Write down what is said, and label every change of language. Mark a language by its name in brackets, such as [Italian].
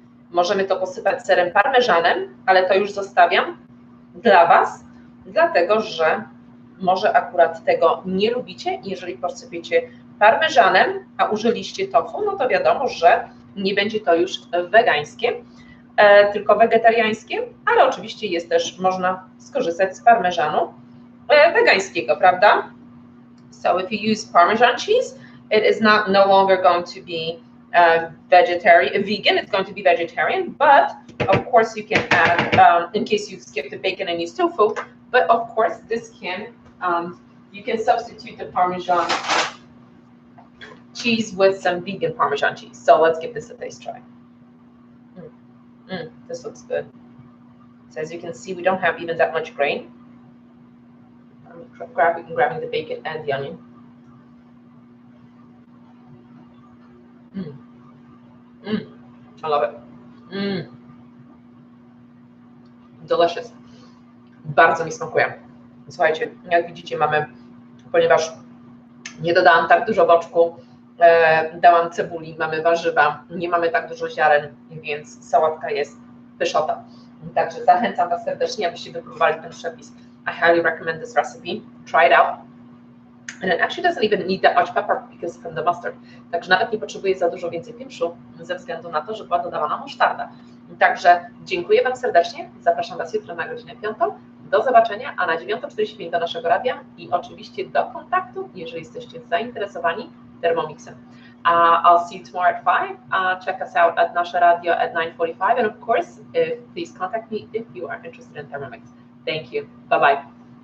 [Polish] Możemy to posypać serem parmezanem, ale to już zostawiam dla Was, dlatego że może akurat tego nie lubicie. Jeżeli posypiecie parmezanem, a użyliście tofu, no to wiadomo, że nie będzie to już wegańskie, tylko wegetariańskie, ale oczywiście jest też, można skorzystać z parmezanu wegańskiego, prawda? [English] So if you use Parmesan cheese, it is no longer going to be vegan, it's going to be vegetarian, but of course you can add, in case you skip the bacon and use tofu, but of course this can, you can substitute the Parmesan cheese with some vegan Parmesan cheese. So let's give this a taste try. This looks good. So as you can see, we don't have even that much grain. I'm grabbing the bacon and the onion. I love it. Delicious. [Polish] Bardzo mi smakuje. Słuchajcie, jak widzicie, ponieważ nie dodałam tak dużo boczku, dałam cebuli, mamy warzywa, nie mamy tak dużo ziaren, więc sałatka jest pyszota. Także zachęcam Was serdecznie, abyście wypróbowali ten przepis. [English] I highly recommend this recipe. Try it out. And it actually doesn't even need that much pepper because from the mustard. [Polish] Także nawet nie potrzebuje za dużo więcej pieprzu ze względu na to, że była dodawana musztarda. Także dziękuję Wam serdecznie. Zapraszam Was jutro na godzinę 5. Do zobaczenia, a na 9:45 do naszego radia i oczywiście do kontaktu, jeżeli jesteście zainteresowani Thermomixem. [English] I'll see you tomorrow at 5. Check us out at nasze radio at 9:45. And of course, please contact me if you are interested in Thermomix. Thank you. Bye-bye.